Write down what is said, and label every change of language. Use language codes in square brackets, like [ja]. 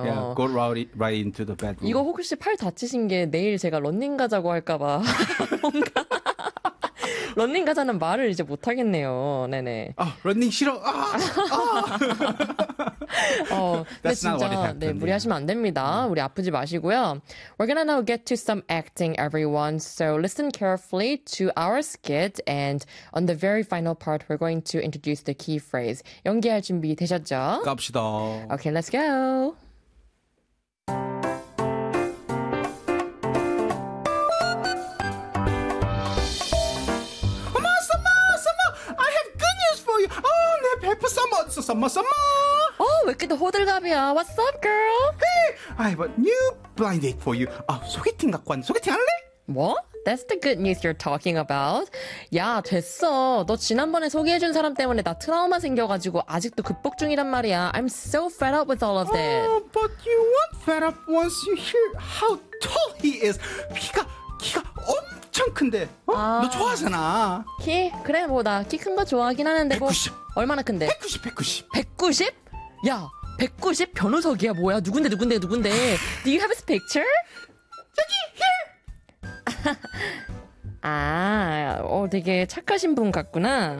[en] Yeah, go right into the bedroom. [ko] 이거 혹시 팔 다치신 게 내일 제가 런닝 가자고 할까 봐. 뭔가 런닝 가자는 말을 이제 못 하겠네요. 네네. 아, 런닝 싫어. 아! [en] 어, That's [ko] 진짜, [en] not what it happened. [ko] 네, 무리하시면 안 됩니다. 우리 아프지 마시고요. [en] We're gonna now get to some acting, everyone. So listen carefully to our skit. And on the very final part, we're going to introduce the key phrase. [ko] 연기할 준비 되셨죠? 갑시다. [en] Okay, let's go. Summer, summer, summer! I have good news for you. Oh, [ko] 내 배프 [en] summer, summer, summer! [ko] Oh, 왜 이렇게 호들갑이야? [en] What's up, girl? Hey, I have a new blind date for you. [ko] 아, 소개팅 갖고 왔네. 소개팅 할래? [en] What? That's the good news you're talking about. [ko] 야, 됐어. 너 지난번에 소개해준 사람 때문에 나 트라우마 생겨가지고 아직도 극복 중이란 말이야. [en] I'm so fed up with all of this. Oh, but you won't fed up once you hear how tall he is. [ko] 키가 엄청 큰데. 어? 아, 너 좋아하잖아. 키? 그래, 뭐 나 키 큰 거 좋아하긴 하는데. 190. 뭐, 얼마나 큰데? 190, 190. 190? 야, 190 변호석이야 뭐야? 누군데 누군데 누군데? [en] Do you have his picture? [ko] 여기 [en] here. [ko] 아, 되게 착하신 분 같구나.